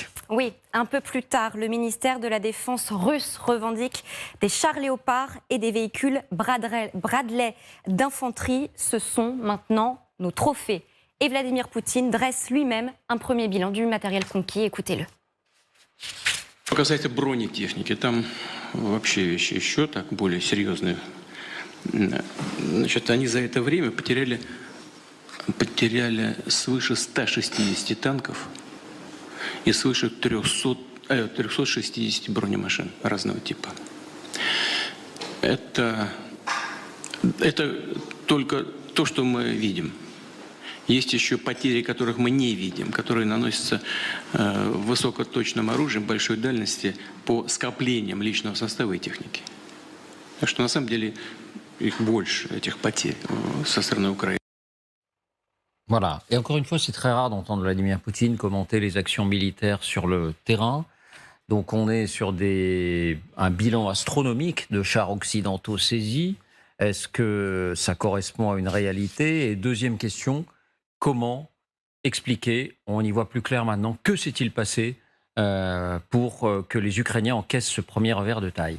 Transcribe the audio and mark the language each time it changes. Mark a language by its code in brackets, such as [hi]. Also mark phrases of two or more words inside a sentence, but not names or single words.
[fr] Oui, un peu plus tard, le ministère de la Défense russe revendique des chars Léopard et des véhicules Bradley d'infanterie. Ce sont maintenant nos trophées. Et Vladimir Poutine dresse lui-même un premier bilan du matériel conquis. Écoutez-le. [ru] Что касается бронетехники, там вообще вещи еще так более серьезные. Значит, они за это время потеряли свыше 160 танков и свыше 360 бронемашин разного типа. Это только то, что мы видим. Есть еще потери, которых мы не видим, которые наносятся высокоточным оружием большой дальности по скоплениям личного состава и техники. Так что на самом деле их больше, этих потерь со стороны Украины. [fr] Voilà. Et encore une fois, c'est très rare d'entendre Vladimir Poutine commenter les actions militaires sur le terrain. Donc on est sur un bilan astronomique de chars occidentaux saisis. Est-ce que ça correspond à une réalité? Et deuxième question, comment expliquer, on y voit plus clair maintenant, que s'est-il passé pour que les Ukrainiens encaissent ce premier revers de taille?